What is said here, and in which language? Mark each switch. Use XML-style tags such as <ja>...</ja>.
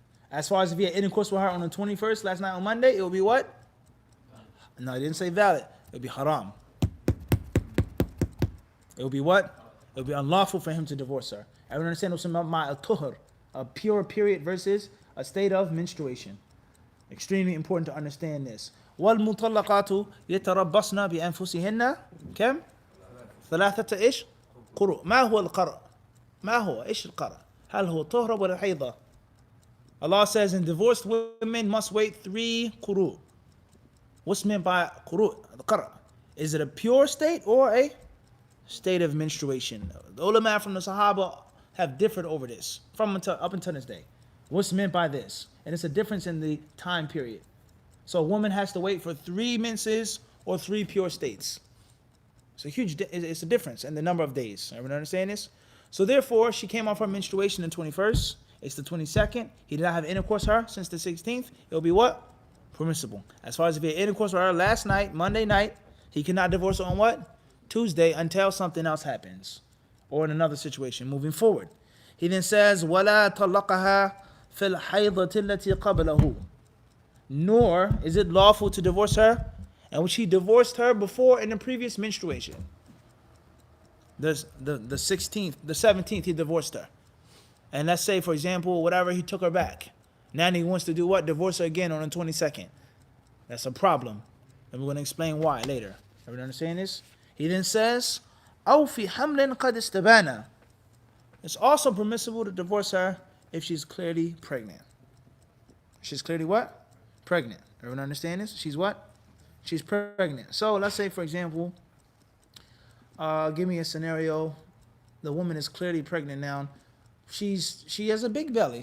<en>As far as if he had intercourse with her on the 21st, last night on Monday, it will be what? No, he didn't say valid. It will be haram. It will be what? It will be unlawful for him to divorce her. Everyone understand what's about my tuhur, a pure period versus a state of menstruation. Extremely important to understand this.</en> <ar>وَالْمُطَلَّقَاتُ يَتَرَبَّصْنَ بِأَنفُسِهِنَّ كم؟ ثلاثة إيش؟ قروء. ما هو القرء؟ ما هو إيش القرء؟ هل هو طهر ولا حيضة?</ar> <en>Allah says, and divorced women must wait 3 quru. What's meant by quru? The qara. Is it a pure state or a state of menstruation? The ulama from the Sahaba have differed over this up until this day. What's meant by this? And it's a difference in the time period. So a woman has to wait for 3 menses or 3 pure states. It's a difference in the number of days. Everyone understand this? So therefore, she came off her menstruation on the 21st. It's the 22nd. He did not have intercourse with her since the 16th. It will be what? Permissible. As far as if he had intercourse with her last night, Monday night, he cannot divorce her on what? Tuesday, until something else happens. Or in another situation, moving forward. He then says,</en> <ar>وَلَا طَلَّقَهَا فِي الْحَيْضَةِ الَّتِي قَبْلَهُ.</ar> <en>Nor is it lawful to divorce her, and which he divorced her before in the previous menstruation. The 16th, the 17th, he divorced her. And let's say, for example, whatever, he took her back. Now he wants to do what? Divorce her again on the 22nd. That's a problem. And we're going to explain why later. Everyone understand this? He then says,</en> <ar>أَوْ فِي حَمْلٍ قَدْ اسْتَبَانَ.</ar> <en>It's also permissible to divorce her if she's clearly pregnant. She's clearly what? Pregnant. Everyone understand this? She's what? She's pregnant. So let's say, for example, give me a scenario. The woman is clearly pregnant now. She has a big belly.</en>